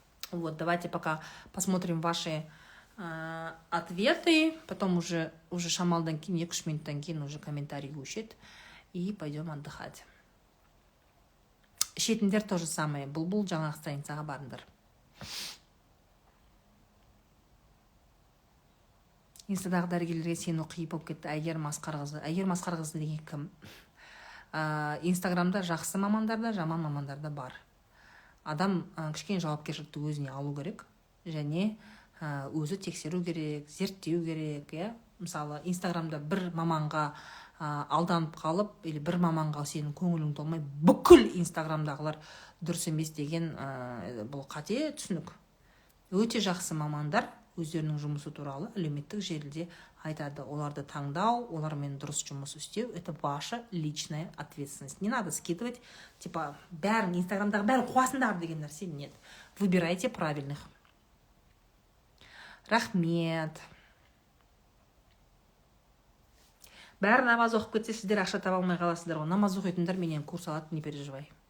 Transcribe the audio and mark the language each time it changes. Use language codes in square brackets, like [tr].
[ru] Вот, давайте пока посмотрим ваши ответы, потом уже [kk] шамалдан кейін, 2-3 минуттан кейін уже комментарий өшет, [ru] и пойдем отдыхать. [kk] Ішетіндер [ru] то же самое, [kk] бұл жаңағы страницаға барыңдар. Инстадағы дәрігерлерге сені қиып болып кетті, Әйгер Масқарқызы. Әйгер Масқарқызы деген кім? Инстаграмда жақсы мамандарда, жаман мамандарда бар. Адам кішкене жауапкершілікті өзіне алу керек, және өзі тексеру керек, зерттеу керек. Мысалы, Инстаграмда бір маманға алданып қалып, или бір маманға сенің көңілің толмай, бүкіл Инстаграмдағылар дұрыс емес деген бұл қате түсінік. Өте жақсы мамандар, өздерінің жұмысы туралы әлеуметтік желіде айтады. Оларды таңдау, олармен дұрыс жұмыс істеу, [ru] это ваша личная ответственность. Не надо скидывать, типа, [kk] бәрін, инстаграмдағы бәрін қуасыңдар деген нәрсе. Нет. [ru] Выбирайте правильных. [kk] Рахмет. Бәрі намаз оқып кетсе, сіздер ақша таба алмай қаласыздар ғой. Намаз оқитындар менен курс алады, [ru] не переживай.